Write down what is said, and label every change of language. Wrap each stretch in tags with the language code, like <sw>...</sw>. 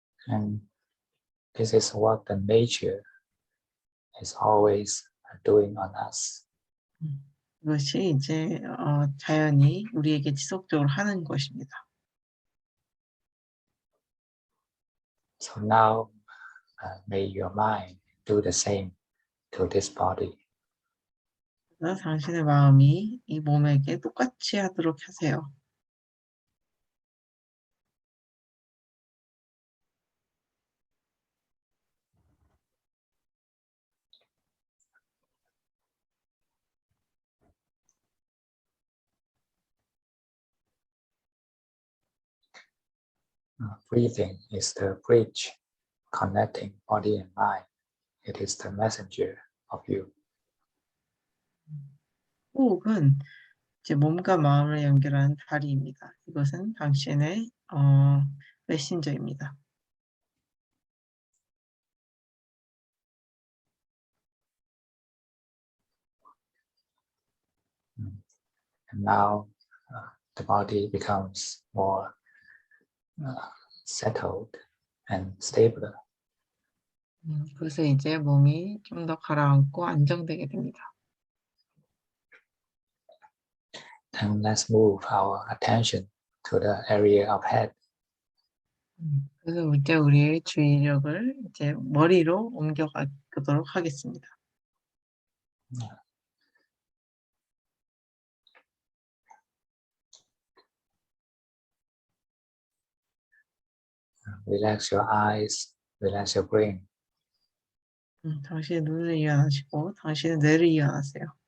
<en>And this is what the nature is always doing on us.</en> <ko>이것이 이제 자연이 우리에게 지속적으로 하는 것입니다.</ko> <en>So now, may your mind do the same to this body.</en> <ko>그래서 당신의 마음이 이 몸에게 똑같이 하도록 하세요.</ko> <en>Breathing is the bridge connecting body and mind. It is the messenger of you.</en> <ko>호흡은 이제 몸과 마음을 연결하는 다리입니다. 이것은 당신의 메신저입니다.</ko> <en>And now the body becomes more settled and stable.</en> <ko>그래서 이제 몸이 좀 더 가라앉고 안정되게 됩니다.</ko> <en>And let's move our attention to the area of head.</en> <ko>그래서 이제 우리의 주의력을 이제 머리로 옮겨가도록 하겠습니다.</ko> <en>Relax your eyes, relax your brain.</en> <ko>당신의 눈을 이완하시고 당신의 뇌를 이완하세요.</ko>